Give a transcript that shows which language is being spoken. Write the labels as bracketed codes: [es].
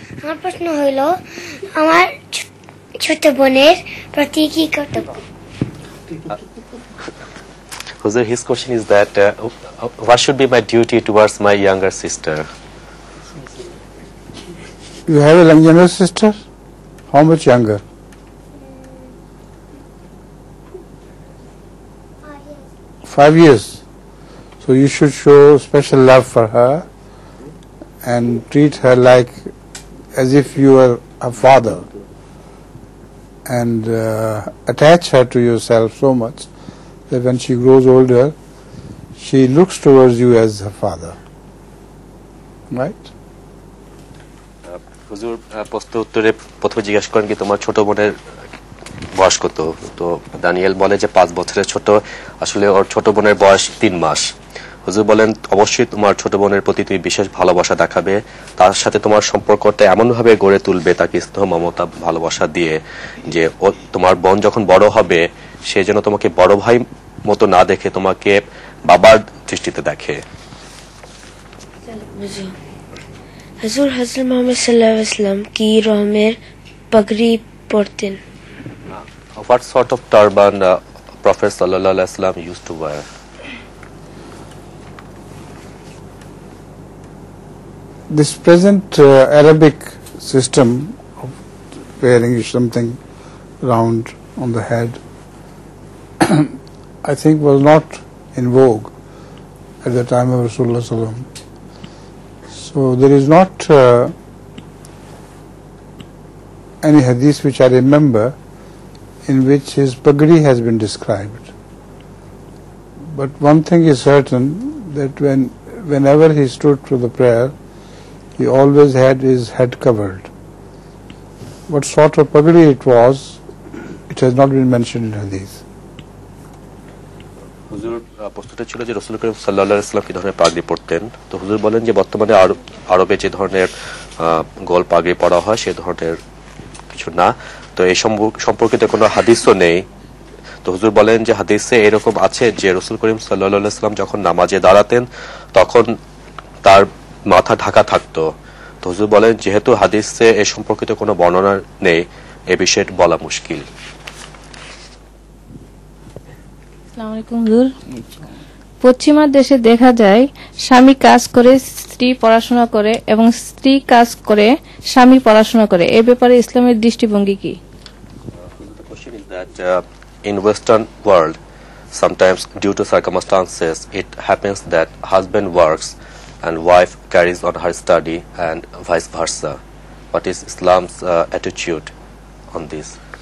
[bn] আমার প্রশ্ন হইল আমার ছোট বোনের প্রতি কি কর্তব্য? [en] Huzur, his question is that what should be my duty towards my younger sister? You have a younger sister? How much younger? 5 years. So you should show special love for her and treat her like as if you were a father, and attach her to yourself so much that when she grows older, she looks towards you as her father. Right? [bn] হুজুর প্রশ্ন উত্তরে প্রথমে জিজ্ঞাসা করেন কি তোমার ছোট বোনের বয়স কত, তো দানিয়েল বলে যে 5 বছরের ছোট, আসলে ওর ছোট বোনের বয়স 3 মাস। হুজুর বলেন অবশ্যই তোমার ছোট বোনের প্রতি তুমি বিশেষ ভালোবাসা দেখাবে, তার সাথে তোমার সম্পর্কটা এমন ভাবে গড়ে তুলবে তাকে স্নেহ মমতা ভালোবাসা দিয়ে যে ও তোমার বোন যখন বড় হবে সে যেন তোমাকে বড় ভাই মতো না দেখে তোমাকে বাবার দৃষ্টিতে দেখে। হুজুর হযরত মুহাম্মদ সাল্লাল্লাহু আলাইহি ওয়াসাল্লাম কি রকমের পাগড়ি পরতেন? [en] What sort of turban Prophet sallallahu alaihi wasallam used to wear? This present Arabic system of wearing something round on the head I think was not in vogue at the time of Rasulullah sallallahu alaihi wasallam. So there is not any hadith which I remember in which his pagri has been described. But one thing is certain, that whenever he stood for the prayer, he always had his head covered. What sort of pagri it was, it has not been mentioned in hadith. [bn] হুজুর প্রশ্নটা ছিল যে রাসূল করিম সাল্লাল্লাহু আলাইহি ওয়াসাল্লাম কি ধরনের পাগড়ি পরতেন, তো হুজুর বলেন যে বর্তমানে আরবে যে ধরনের গোল পাগড়ি পরা হয় সে ধরনের কিছু না, তো এই সম্পর্কিত কোনো হাদিসও নেই। তো হুজুর বলেন যে হাদিসে এরকম আছে যে রাসূল করিম সাল্লাল্লাহু আলাইহি ওয়াসাল্লাম যখন নামাজে দাঁড়াতেন তখন তার মাথা ঢাকা থাকতো। তো হুজুর বলেন যেহেতু হাদিসে এই সম্পর্কিত কোনো বর্ণনা নেই, এ বিষয়ে বলা মুশকিল। আসসালামু আলাইকুম হুজুর। পশ্চিমা দেশে দেখা যায় স্বামী কাজ করে স্ত্রী পড়াশোনা করে এবং স্ত্রী কাজ করে স্বামী পড়াশোনা করে, এই ব্যাপারে ইসলামের দৃষ্টিভঙ্গি কি? [en] The question is that in Western world, sometimes due to circumstances, it happens that husband works and wife carries on her study and vice versa. What is Islam's attitude on this?